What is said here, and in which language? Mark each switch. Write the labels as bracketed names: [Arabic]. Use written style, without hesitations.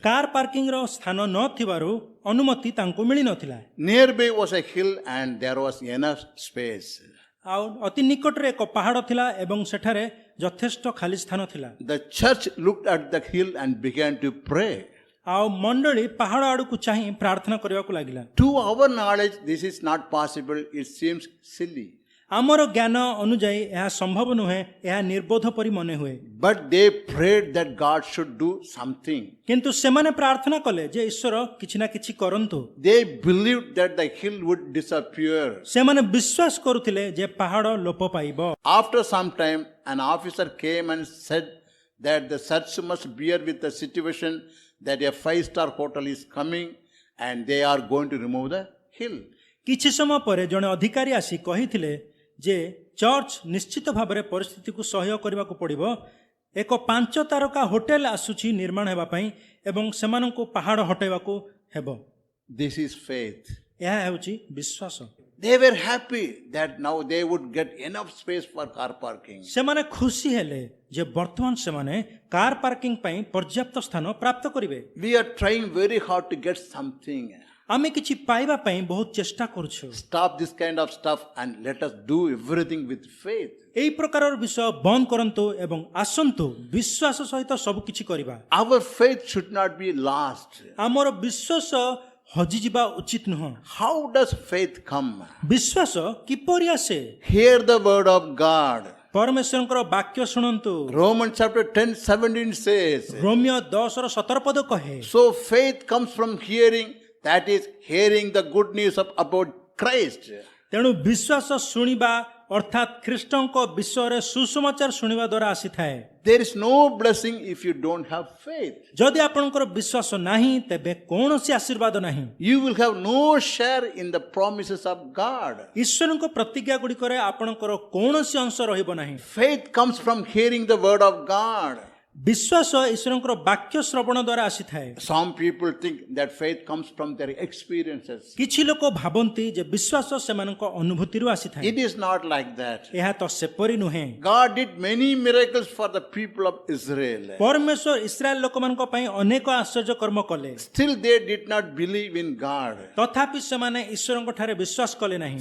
[Odia] Car ପାର୍କିଂର ସ୍ଥାନ ନଥିବାରୁ ଅନୁମତି ତାଙ୍କୁ ମିଳିନଥିଲା। [English] Nearby was a hill and there was enough space. [Odia] ଆଉ ଅତି ନିକଟରେ ଏକ ପାହାଡ଼ ଥିଲା ଏବଂ ସେଠାରେ ଯଥେଷ୍ଟ ଖାଲି ସ୍ଥାନ ଥିଲା। [English] The church looked at the hill and began to pray. [Odia] ଆଉ ମଣ୍ଡଳୀ ପାହାଡ଼ ଆଡ଼କୁ ଚାହିଁ ପ୍ରାର୍ଥନା କରିବାକୁ ଲାଗିଲା। [English] To our knowledge, this is not possible. It seems silly. [Odia] ଆମର ଜ୍ଞାନ ଅନୁଯାୟୀ ଏହା ସମ୍ଭବ ନୁହେଁ, ଏହା ନିର୍ବୋଧ ପରି ମନେ ହୁଏ। [English] But they prayed that God should do something. [Odia] କିନ୍ତୁ ସେମାନେ ପ୍ରାର୍ଥନା କଲେ ଯେ ଈଶ୍ୱର କିଛି ନା କିଛି କରନ୍ତୁ। [English] They believed that the hill would disappear. [Odia] ସେମାନେ ବିଶ୍ୱାସ କରୁଥିଲେ ଯେ ପାହାଡ଼ ଲୋପ ପାଇବ। [English] After some time, an officer came and said that the church must bear with the situation that a 5-star hotel is coming and they are going to remove the hill. [Odia] କିଛି ସମୟ ପରେ ଜଣେ ଅଧିକାରୀ ଆସି କହିଥିଲେ ଯେ ଚର୍ଚ୍ଚ ନିଶ୍ଚିତ ଭାବରେ ପରିସ୍ଥିତିକୁ ସହ୍ୟ କରିବାକୁ ପଡ଼ିବ। ଏକ 5 ତାରକା ହୋଟେଲ ଆସୁଛି ନିର୍ମାଣ ହେବା ପାଇଁ ଏବଂ ସେମାନଙ୍କୁ ପାହାଡ଼ ହଟାଇବାକୁ ହେବ। [English] This is faith. [Odia] ଏହା ହେଉଛି ବିଶ୍ୱାସ। [English] They were happy that now they would get enough space for car parking. [Odia] ସେମାନେ ଖୁସି ହେଲେ ଯେ ବର୍ତ୍ତମାନ ସେମାନେ କାର୍ ପାର୍କିଂ ପାଇଁ ପର୍ଯ୍ୟାପ୍ତ ସ୍ଥାନ ପ୍ରାପ୍ତ କରିବେ। [English] We are trying very hard to get something. [Odia] ଆମେ କିଛି ପାଇବା ପାଇଁ ବହୁତ ଚେଷ୍ଟା କରୁଛୁ। [English] Stop this kind of stuff and let us do everything with faith. [Odia] ଏହି ପ୍ରକାରର ବିଷୟ ବନ୍ଦ କରନ୍ତୁ ଏବଂ ଆସନ୍ତୁ ବିଶ୍ୱାସ ସହିତ ସବୁ କିଛି କରିବା। [English] Our faith should not be lost. [Odia] ଆମର ବିଶ୍ୱାସ ହଜିଯିବା ଉଚିତ ନୁହଁ। [English] How does faith come? [Odia] ବିଶ୍ୱାସ କିପରି ଆସେ? [English] Hear the word of God. [Odia] ପରମେଶ୍ୱରଙ୍କର ବାକ୍ୟ ଶୁଣନ୍ତୁ। [English] Romans chapter 10:17 says, [Odia] ରୋମିଓ 10:17 ପଦ କହେ, [English] so faith comes from hearing, that is, hearing the good news about Christ. [Odia] ତେଣୁ ବିଶ୍ୱାସ ଶୁଣିବା ଅର୍ଥାତ୍ ଖ୍ରୀଷ୍ଟଙ୍କ ବିଷୟରେ ସୁସମାଚାର ଶୁଣିବା ଦ୍ୱାରା ଆସିଥାଏ। [English] There is no blessing if you don't have faith. [Odia] ଯଦି ଆପଣଙ୍କର ବିଶ୍ୱାସ ନାହିଁ ତେବେ କୌଣସି ଆଶୀର୍ବାଦ ନାହିଁ। [English] You will have no share in the promises of God. [Odia] ଈଶ୍ୱରଙ୍କ ପ୍ରତିଜ୍ଞା ଗୁଡ଼ିକରେ ଆପଣଙ୍କର କୌଣସି ଅଂଶ ରହିବ ନାହିଁ। [English] Faith comes from hearing the word of God. [Odia] ବିଶ୍ୱାସ ଈଶ୍ୱରଙ୍କର ବାକ୍ୟ ଶ୍ରବଣ ଦ୍ୱାରା ଆସିଥାଏ। [English] Some people think that faith comes from their experiences. [Odia] କିଛି ଲୋକ ଭାବନ୍ତି ଯେ ବିଶ୍ୱାସ ସେମାନଙ୍କ ଅନୁଭୂତିରୁ ଆସିଥାଏ। [English] It is not like that. [Odia] ଏହା ତ ସେପରି ନୁହେଁ। [English] God did many miracles for the people of Israel. [Odia] ପରମେଶ୍ୱର ଇସ୍ରାଏଲ ଲୋକମାନଙ୍କ ପାଇଁ ଅନେକ ଆଶ୍ଚର୍ଯ୍ୟ କର୍ମ କଲେ। [English] Still they did not believe in God. [Odia] ତଥାପି ସେମାନେ ଈଶ୍ୱରଙ୍କ ଠାରେ ବିଶ୍ୱାସ କଲେ ନାହିଁ।